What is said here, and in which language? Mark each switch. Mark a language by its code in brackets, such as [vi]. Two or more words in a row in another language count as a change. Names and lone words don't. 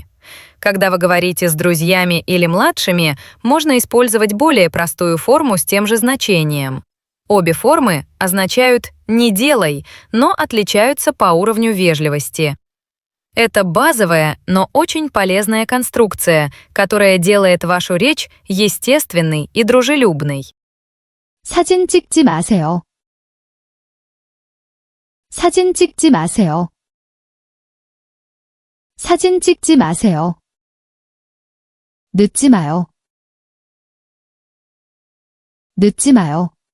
[ru] Когда вы говорите с друзьями или младшими, можно использовать более простую форму с тем же значением. Обе формы означают «не делай», но отличаются по уровню вежливости. Это базовая, но очень полезная конструкция, которая делает вашу речь естественной и дружелюбной. [ko] 사진 찍지 마세요. 사진 찍지 마세요. 사진 찍지 마세요. 늦지 마요. 늦지 마요.